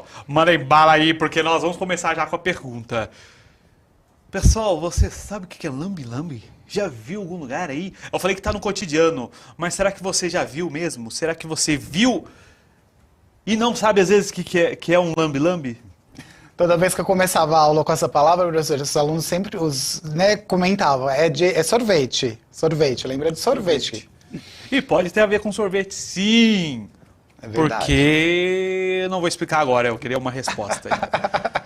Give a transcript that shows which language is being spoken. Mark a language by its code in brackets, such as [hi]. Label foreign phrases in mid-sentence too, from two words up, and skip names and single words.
[pt] Mandem bala aí, porque nós vamos começar já com a pergunta. Pessoal, você sabe o que é lambe-lambe? Já viu em algum lugar aí? Eu falei que tá no cotidiano, mas será que você já viu mesmo? Será que você viu e não sabe às vezes que é um lambe-lambe? Toda vez que eu começava a aula com essa palavra, professor, os alunos sempre comentavam, é sorvete, lembra de sorvete. E pode ter a ver com sorvete, sim. É verdade. Porque eu não vou explicar agora, eu queria uma resposta aí.